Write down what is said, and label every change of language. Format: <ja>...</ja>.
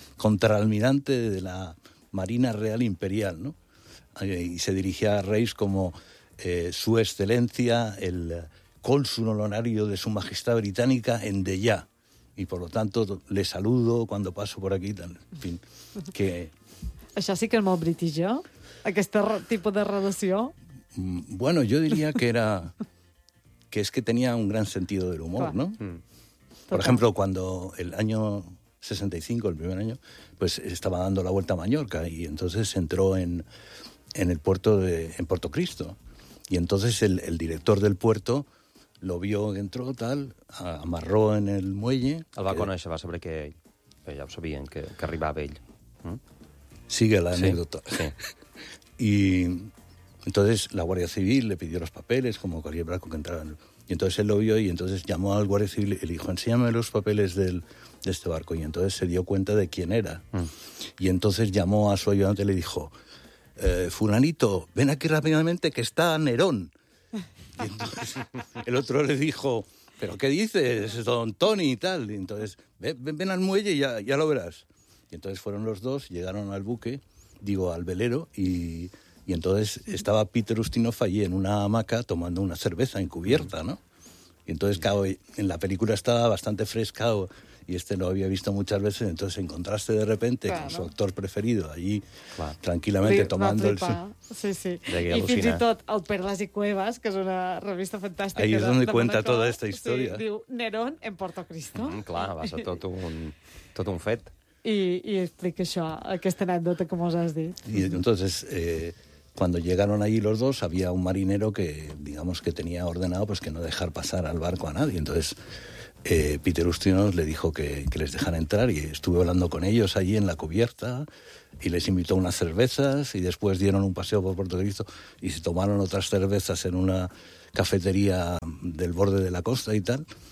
<es>Contraalmirante de la Marina Real Imperial, ¿no? Y se dirigía a Reis como su excelencia, el cónsul honorario de su majestad británica en Deya. Y por lo tanto, le saludo cuando paso por aquí. En fin, que...</es> <ca>Això sí que és molt british, ¿eh? Aquest tipus de relació.</ca> <es>Bueno, yo diría que era... que es que tenía un gran sentido del humor, claro. ¿No? Por ejemplo, cuando el año... 65, el primer año, pues estaba dando la vuelta a Mallorca y entonces entró en el puerto en Puerto Cristo. Y entonces el director del puerto lo vio, entró tal, amarró en el muelle...</es> <ca>El va conèixer, va saber que ell, ja ho sabien, que arribava ell.</ca> <es>Sigue la anécdota. Sí, sí. Y entonces la Guardia Civil le pidió los papeles, como cualquier blanco que entraba en el... Y entonces él lo vio y entonces llamó al Guardia Civil y le dijo, enséñame los papeles de este barco. Y entonces se dio cuenta de quién era. Y entonces llamó a su ayudante y le dijo, fulanito, ven aquí rápidamente que está Nerón. Y entonces el otro le dijo, ¿pero qué dices, don Tony y tal? Y entonces, ven al muelle y ya lo verás. Y entonces fueron los dos, llegaron al buque, al velero y... Y entonces estaba Peter Ustinov allí en una hamaca tomando una cerveza encubierta, ¿no? Y entonces, claro, en la película estaba bastante fresca y este lo había visto muchas veces, entonces encontraste de repente claro, con su actor preferido allí, claro.</es> <ca>Tranquil·lament</ca> <es>tomando el... Sí, sí.</es> <ca>I fins i tot el Perlas i Cuevas, que és una revista fantàstica.</ca> <es>Ahí es donde cuenta toda esta historia.</es> <ca>Sí, diu Nerón en Puerto Cristo. Clar, va ser tot un fet. I explica això, aquesta anècdota que mos has dit.</ca> <es>Y entonces, cuando llegaron allí los dos, había un marinero que, digamos, que tenía ordenado pues que no dejar pasar al barco a nadie. Entonces, Peter Ustinov le dijo que les dejara entrar y estuve hablando con ellos allí en la cubierta y les invitó unas cervezas y después dieron un paseo por Puerto Cristo y se tomaron otras cervezas en una cafetería del borde de la costa y tal.</es>